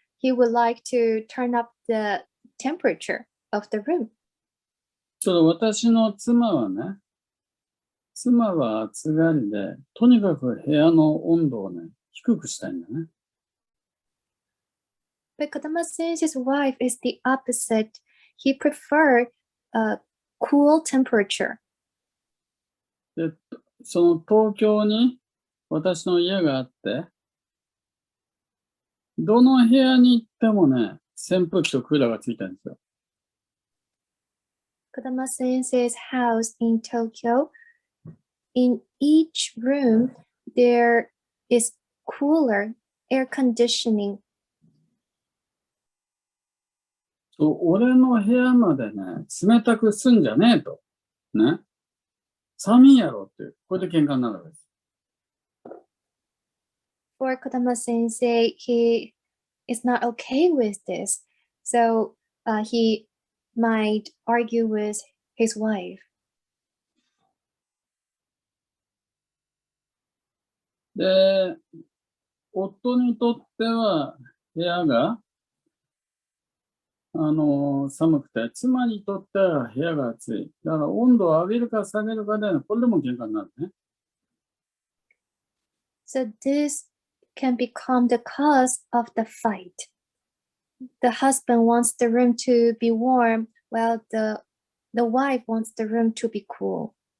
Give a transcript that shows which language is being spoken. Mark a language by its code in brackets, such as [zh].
[en] He would like to turn up the temperature of the room. [ja] 私の妻はね、妻は暑がりで、とにかく部屋の温度をね、低くしたいんだね。 [en] But Kodama Sensei's wife is the opposite. He prefers a cool temperature. [ja] で、その東京に私の家があって、どの部屋に行ってもね、扇風機とクーラーがついてるんですよ。 [en] Kodama Sensei's house in Tokyo, in each room there is cooler, air conditioning. [ja] 俺の部屋までね、冷たくすんじゃねえと。ね。寒いやろって、これで喧嘩になるわけです。 [en] For Kodama Sensei, he is not okay with this. So he might argue with his wife. [ja] で、夫にとっては部屋が寒くて、妻にとっては部屋が暑い。だから温度を上げるか下げるかで、これでも喧嘩になるね。 [en] So this can become the cause of the fight. The husband wants the room to be warm, while the wife wants the room to be cool.